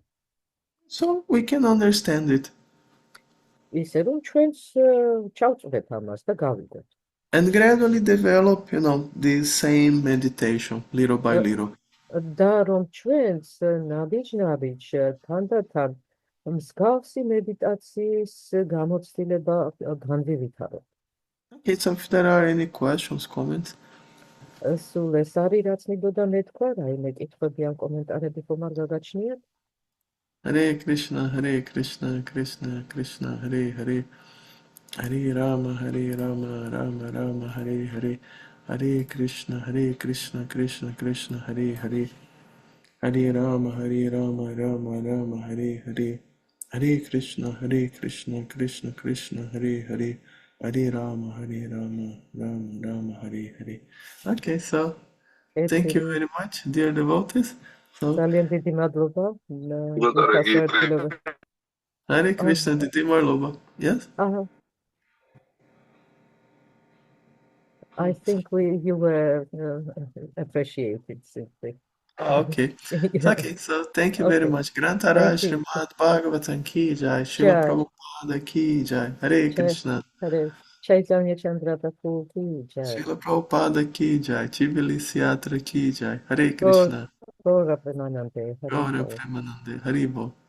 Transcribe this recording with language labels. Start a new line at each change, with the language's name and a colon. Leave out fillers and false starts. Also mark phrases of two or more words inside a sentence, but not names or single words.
English: So we can understand it.
Georgian: ისე რომ ჩვენს ჩავწვდეთ ამას და გავიგოთ.
English: And gradually develop, this same meditation, little by little.
Georgian: და რომ ჩვენს ნაბიჯ-ნაბიჯ თანდათან მსგავსი მედიტაციის გამოცდილება განვივითაროთ.
English: Okay, so if there are any questions, comments.
Georgian: სულ ეს არის, რაც მინდოდა მეთქვა, რაიმე კითხვები ან კომენტარები ხომ არ გაგაჩნიათ?
Sanskrit: Hare Krishna, Krishna Krishna, Hare Hare. Hare Rama, Rama Rama, Hare Hare. Hare Krishna, Krishna Krishna, Hare Hare. Hare Rama, Rama Rama, Hare Hare. Hare Krishna, Krishna Krishna, Hare Hare. Hare Rama, Rama Rama, Hare Hare.
English: Okay, so thank you very much, dear devotees.
Georgian: ძალიან დიდი მადლობა.
Sanskrit: Hare Krishna, Didi Marlova.
English: Yes? I think you were appreciated simply. Okay. Okay, so thank you very much.
Sanskrit: Grantara Srimad Bhagavatam ki jai, Srila Prabhupada ki jai. Hare Krishna. Hare Chaitanya Chandra Prabhu ki jai. Srila Prabhupada ki jai. Tbilisi Yatra ki jai. Hare Krishna. Gaura Premanande. Gaura Premanande. Haribo.